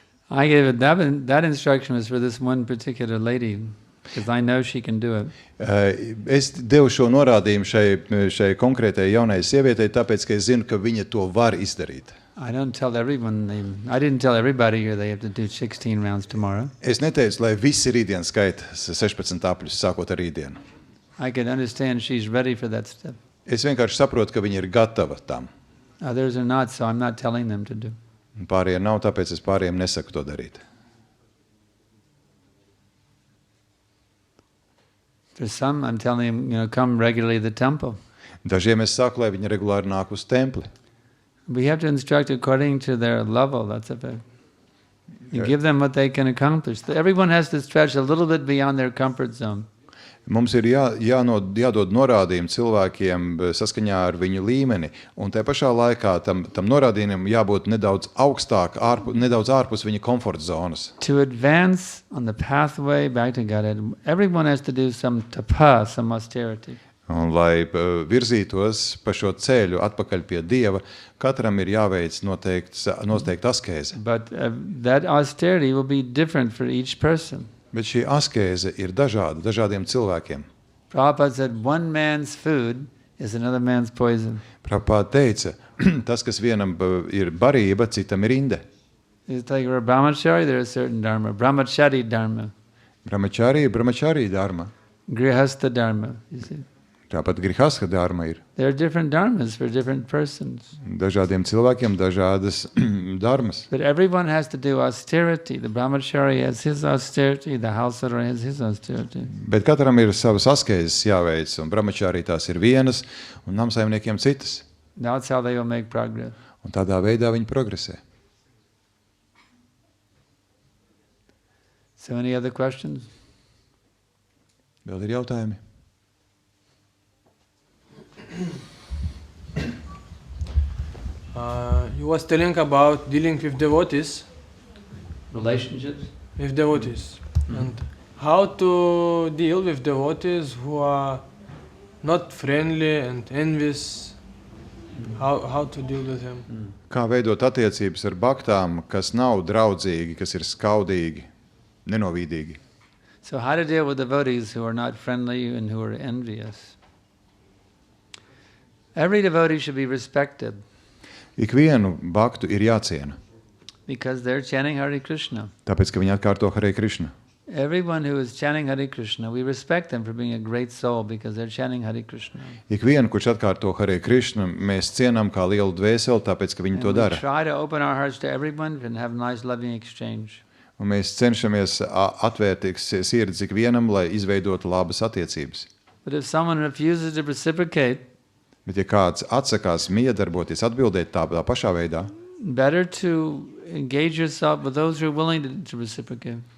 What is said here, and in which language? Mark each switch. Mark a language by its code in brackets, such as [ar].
[en] I gave it that instruction was for this one particular lady, because I know she can do it. [lv] Es devu šo norādījumu šai konkrētai jaunai sievietei, tāpēc, ka es zinu, ka viņa to var izdarīt. [en] I didn't tell everybody here they have to do 16 rounds tomorrow. [lv] Es neteicu, lai visi rītdien skaita 16 apļus, sākot ar rītdienu. [en] I can understand she's ready for that step. [lv] Es vienkārši saprotu, ka viņa ir gatava tam. [en] Others are not, so I'm not telling them to do. [lv] Pārējiem nav, tāpēc es pārējiem nesaku to darīt. [en] For some, I'm telling them, come regularly to the temple. [lv] Dažiem es saku, lai viņi regulāri nāk uz templi. [en] We have to instruct according to their level. That's a bit. You give them what they can accomplish. Everyone has to stretch a little bit beyond their comfort zone. [lv] Mums ir jādod norādījumi cilvēkiem saskaņā ar viņu līmeni, un tajā pašā laikā tam norādījumam jābūt nedaudz augstāk, nedaudz ārpus viņa komforta zonas. [en] To advance on the pathway back to Godhead, everyone has to do some tapa, some austerity. [lv] Un, lai virzītos pa šo ceļu atpakaļ pie Dieva, katram ir jāveic noteikti askēze. [en] But that austerity will be different for each person. [lv] Bet šī askēze ir dažādiem cilvēkiem. [en] Prabhupada said, one man's food is another man's poison. [lv] Prabhupada teica, tas, kas vienam ir barība, citam ir inde. [en] It's like for a brahmachari, there is certain dharma. [lv] Brahmachari dharma. Brahmachari dharma. [en] Grihastha dharma, you see. [lv] Tāpat grihastha dharma ir. [en] There are different dharmas for different persons. [lv] Dažādiem cilvēkiem dažādas dharmas. [en] But everyone has to do austerity. The brahmachari has his austerity, the householder has his austerity. [lv] Bet katram ir savas askēzes jāveic, un brahmachari tās ir vienas, un namsaimniekiem citas. [en] That's how they will make progress. [lv] Un tādā veidā viņi progresē. [en] So any other questions? [lv] Vēl ir jautājumi? [en] You was telling about dealing with devotees. Relationships? With devotees. And how to deal with devotees who are not friendly and envious. How to deal with them. [lv] Kā veidot attiecības ar baktām, kas nav draudzīgi, kas ir skaudīgi, nenovīdīgi? [en] So how to deal with devotees who are not friendly and who are envious? Every devotee should be respected. [lv] Ikvienu baktu ir jāciena. [en] Because they're chanting Hare Krishna. [lv] Tāpēc, ka viņi atkārto Hare Krishna. [en] Everyone who is chanting Hare Krishna, we respect them for being a great soul because they're chanting Hare Krishna. [lv] Ikvienu, kurš atkārto Hare Krishna, mēs cienām kā lielu dvēseli, tāpēc, ka viņi to dara. [en] We try to open our hearts to everyone and have nice loving exchange. [lv] Un mēs cenšamies atvērt sirds ikvienam, lai izveidotu labas attiecības. [en] But if someone refuses to reciprocate, [lv] bet ja kāds atsakās miedarboties, atbildēt tādā pašā veidā, [en] better to engage yourself with those who are willing to reciprocate.